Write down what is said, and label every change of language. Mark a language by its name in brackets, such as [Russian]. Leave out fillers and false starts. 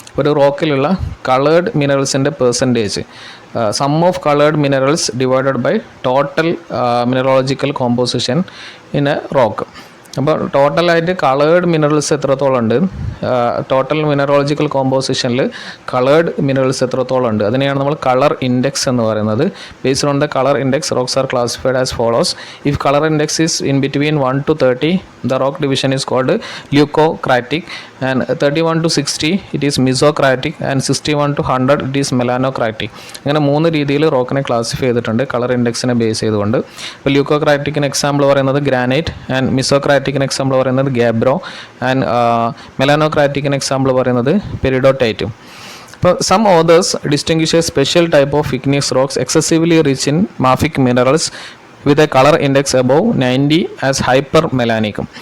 [Malayalam] ഒരു റോക്കിലുള്ള coloured മിനറൽസിൻ്റെ percentage, [English] Sum of coloured minerals divided by total mineralogical composition in a rock. [Malayalam] അപ്പോൾ ടോട്ടലായിട്ട് coloured minerals എത്രത്തോളം ഉണ്ട്, total mineralogical കോമ്പോസിഷനിൽ coloured minerals എത്രത്തോളം ഉണ്ട്, അതിനെയാണ് നമ്മൾ കളർ ഇൻഡെക്സ് എന്ന് പറയുന്നത്. [English] Based on the colour index rocks are classified as follows. If colour index is in between 1 to 30 the rock division is called leucocratic, and 31 to 60 it is mesocratic, and 61 to 100 it is melanocratic. [Malayalam] അങ്ങനെ 3 രീതിയിൽ റോക്കിനെ classify ചെയ്തിട്ടുണ്ട് colour ഇൻഡെക്സിനെ base ചെയ്തുകൊണ്ട്. ഇപ്പോൾ ല്യൂക്കോക്രാറ്റിക്കിന് example പറയുന്നത് granite, and മിസോക്രാറ്റിക്കിന് example പറയുന്നത് gabbro, and മെലാനോക്രാറ്റിക്കിന് example പറയുന്നത് പെരിഡോടൈറ്റും. [English] ഇപ്പോൾ some authors distinguish a special type of igneous rocks excessively rich in mafic minerals with a colour index above 90 as ഹൈപ്പർ മെലാനിക്കും.